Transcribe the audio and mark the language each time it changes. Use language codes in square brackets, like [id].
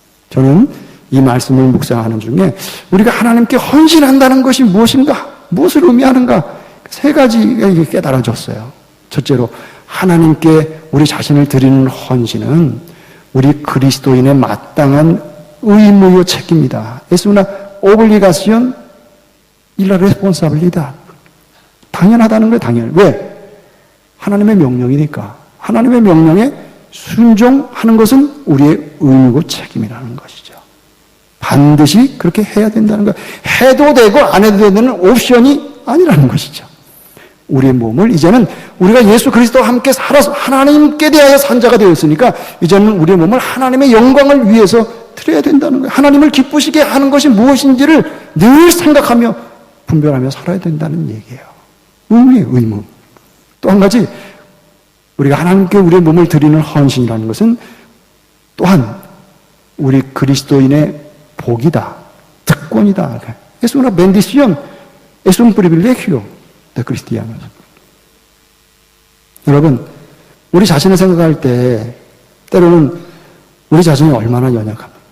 [ko] 저는 이 말씀을 묵상하는 중에 우리가 하나님께 헌신한다는 것이 무엇인가, 무엇을 의미하는가 세 가지가 깨달아졌어요. 첫째로 하나님께 우리 자신을 드리는 헌신은 우리 그리스도인의 마땅한 의무요 책임이다. [es] Es una obligación y la responsabilidad. [ko] 당연하다는 거예요, 당연. 왜? 하나님의 명령이니까. 하나님의 명령에 순종하는 것은 우리의 의무고 책임이라는 것이죠. 반드시 그렇게 해야 된다는 거예요. 해도 되고 안 해도 되는 옵션이 아니라는 것이죠. 우리의 몸을 이제는 우리가 예수 그리스도와 함께 살아서 하나님께 대하여 산 자가 되었으니까 이제는 우리의 몸을 하나님의 영광을 위해서 드려야 된다는 거예요. 하나님을 기쁘시게 하는 것이 무엇인지를 늘 생각하며 분별하며 살아야 된다는 얘기예요. 의무예요, 의무. 또 한 가지 우리가 하나님께 우리의 몸을 드리는 헌신이라는 것은 또한 우리 그리스도인의 복이다, 특권이다. [es] Es una bendición, es un privilegio de cristianos. [ko] 여러분, 우리 자신을 생각할 때 때로는 우리 자신이 얼마나 연약합니까?